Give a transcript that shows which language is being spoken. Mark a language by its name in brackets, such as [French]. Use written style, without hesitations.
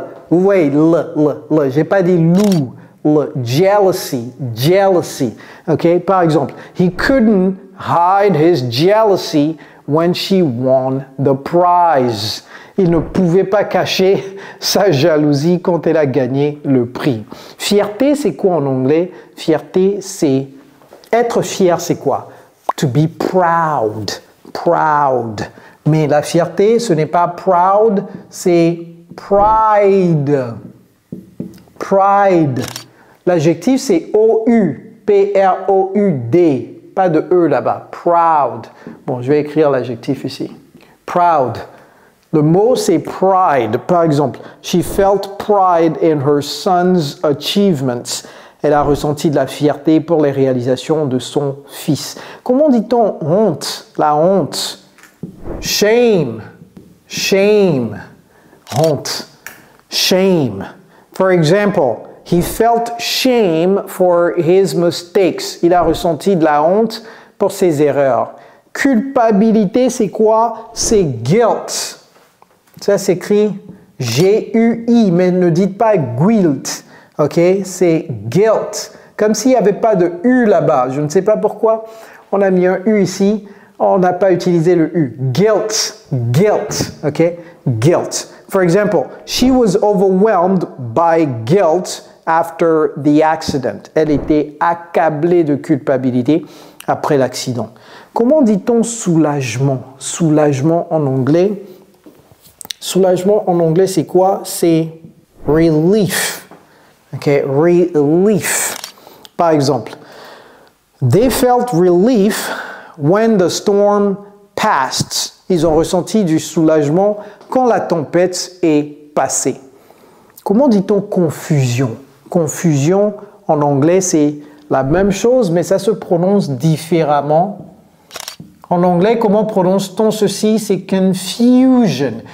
[French] Vous voyez, j'ai pas dit loup, jealousy, jealousy. [English] Ok, [French] par exemple, [English] he couldn't hide his jealousy when she won the prize. [French] Il ne pouvait pas cacher sa jalousie quand elle a gagné le prix. Fierté, c'est quoi en anglais? Fierté, c'est être fier, c'est quoi? [English] To be proud, [French] proud. Mais la fierté, ce n'est pas proud, c'est pride. Pride. L'adjectif, c'est O-U, P-R-O-U-D. Pas de E là-bas. Proud. Bon, je vais écrire l'adjectif ici. Proud. Le mot, c'est pride. Par exemple, [English] she felt pride in her son's achievements. [French] Elle a ressenti de la fierté pour les réalisations de son fils. Comment dit-on honte? La honte. Shame. Shame. Honte. Shame. [English] For example, he felt shame for his mistakes. [French] Il a ressenti de la honte pour ses erreurs. Culpabilité, c'est quoi? C'est guilt. Ça s'écrit G-U-I, mais ne dites pas guilt. Ok? C'est guilt. Comme s'il n'y avait pas de U là-bas. Je ne sais pas pourquoi on a mis un U ici. On n'a pas utilisé le U. Guilt. Guilt. [English] Ok? Guilt. For example, she was overwhelmed by guilt after the accident. [French] Elle était accablée de culpabilité après l'accident. Comment dit-on soulagement? Soulagement en anglais. Soulagement en anglais, c'est quoi? C'est relief. Ok, relief. Par exemple, [English] they felt relief when the storm passed. [French] Ils ont ressenti du soulagement quand la tempête est passée. Comment dit-on confusion? Confusion en anglais, c'est la même chose, mais ça se prononce différemment. En anglais, comment prononce-t-on ceci? C'est confusion.